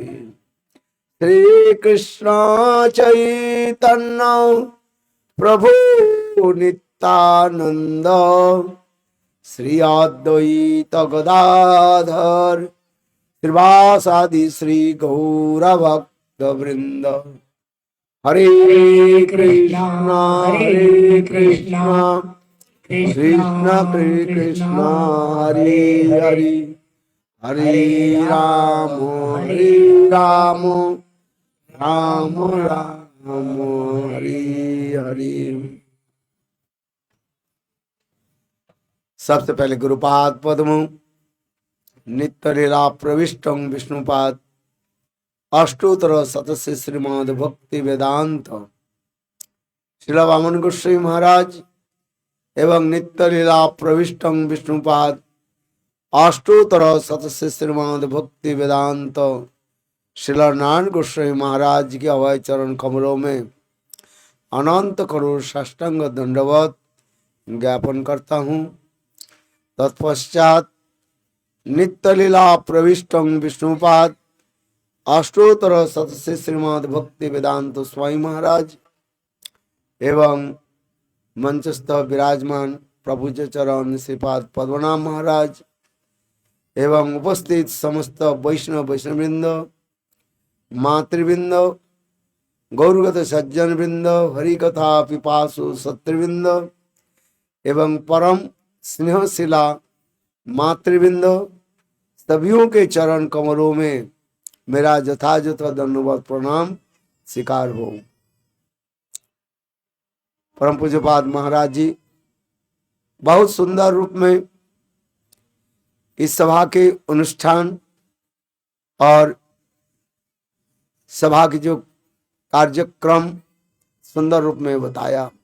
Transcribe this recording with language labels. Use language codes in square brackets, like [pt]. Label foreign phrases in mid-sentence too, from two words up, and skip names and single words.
[hi] श्रीकृष्ण चैतन्य प्रभु नित्यानंद श्री अद्वैत गदाधर श्रीवासादि श्री गौर भक्त वृंद। हरे कृष्ण कृष्ण कृष्ण हरे हरे हरे राम राम राम हरे हरे। सबसे पहले [sa] गुरुपाद पद्म नित्य लीला प्रविष्टं विष्णुपाद अष्टोत्तर शतस्य [hi] श्रीमद् भक्ति वेदांत श्रील वामन गोस्वामी महाराज एवं [sa] नित्य लीला प्रविष्टं विष्णुपाद अष्टोत्तर शतस्य [hi] श्रीमद् भक्ति वेदांत श्रील नारायण गोस्वामी महाराज के अभय चरण कमलों में अनंत करोड़ साष्टांग दंडवत ज्ञापन करता हूँ। तत्पश्चात [sa] नित्य लीला प्रविष्टं विष्णुपाद अष्टोत्तर शतस्य श्रीमद् भक्ति वेदांत स्वामी [hi] महाराज एवं मंचस्थ विराजमान प्रभु चरण श्रीपाद पद्मनाभ महाराज एवं उपस्थित समस्त वैष्णवृंद मातृवृंद गौरगत सज्जन वृंद हरिकथा पिपासु सत्यवृंद एवं परम स्नेहशिला मातृवृंद सभियों के चरण कमलों में मेरा यथायथ दंडवत प्रणाम स्वीकार हो। परम पूज्यपाद महाराज जी बहुत सुंदर रूप में इस सभा के अनुष्ठान और सभा की जो कार्यक्रम सुंदर रूप में बताया।